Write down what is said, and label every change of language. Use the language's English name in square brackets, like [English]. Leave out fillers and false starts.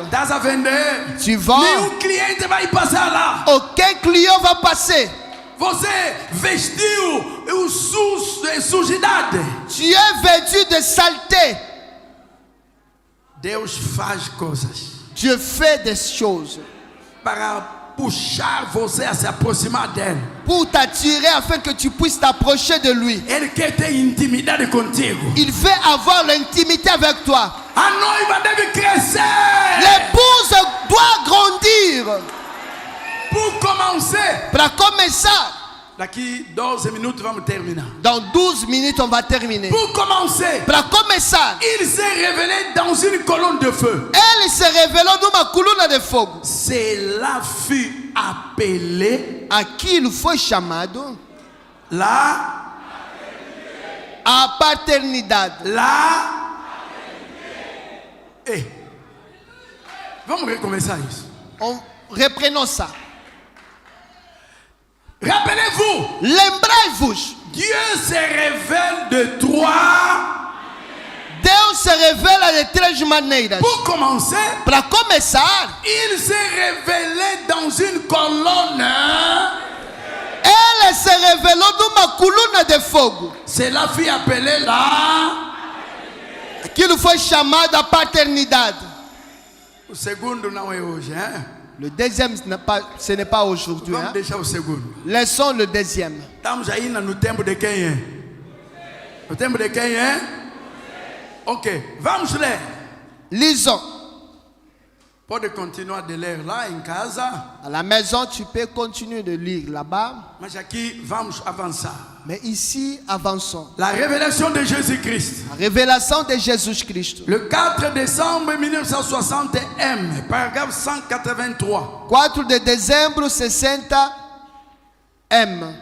[Portuguese] Estás a vender? [French] Tu vends. [Portuguese] Nenhum cliente vai passar lá. [French] Aucun client va passer. [Portuguese] Você vestiu sujidade. [French] Tu es vêtu de saleté. [Portuguese] Deus faz coisas. [French] Dieu fait des choses [Portuguese] Para puxar você a se aproximar dele. [French] pour t'attirer afin que tu puisses t'approcher de lui. [Portuguese] Ele quer ter intimidade contigo. [French] Il veut avoir l'intimité avec toi. [Portuguese] A noiva deve crescer. [French] L'épouse doit grandir. Pour commencer. [Portuguese] Para começar. Daqui 12 minutos vamos terminar. [French] Dans 12 minutes, on va terminer. Pour commencer. [Portuguese] Para começar. [French] Il s'est révélé dans une colonne de feu. [Portuguese] Ele se revelou numa coluna de fogo. [French] Cela fut appelé. [Portuguese] Aqui ele foi chamado. La. A paternidade. La. Ei. Vamos recomeçar isso. [French] Reprenons ça. Rappelez-vous. [Portuguese] Lembrai-vos. [French] Dieu se révèle de 3. [Portuguese] Deus se revela de 3 maneiras. [French] Pour commencer, [Portuguese] para começar, [French] il s'est révélé dans une colonne. [Portuguese] Ele se revelou numa coluna de fogo. [French] Cela fut appelé là. [Portuguese] Aquilo foi chamado a paternidade. O segundo não é hoje, hein? [French] Le deuxième, ce n'est pas aujourd'hui. [Portuguese] Vamos Hein? deixar o segundo. [French] Laissons le deuxième. [Portuguese] Estamos ainda no tempo de quem é? No tempo de quem é? Ok, vamos ler. [French] Lisons. [Portuguese] Pode continuar de ler lá em casa, [French] À la maison, tu peux continuer de lire là-bas. [Portuguese] mas aqui vamos avançar. [French] Mais ici, avançons. La révélation de Jésus-Christ. La révélation de Jésus-Christ. Le 4 décembre 1960 M, paragraphe 183. 4 de décembre 60 M.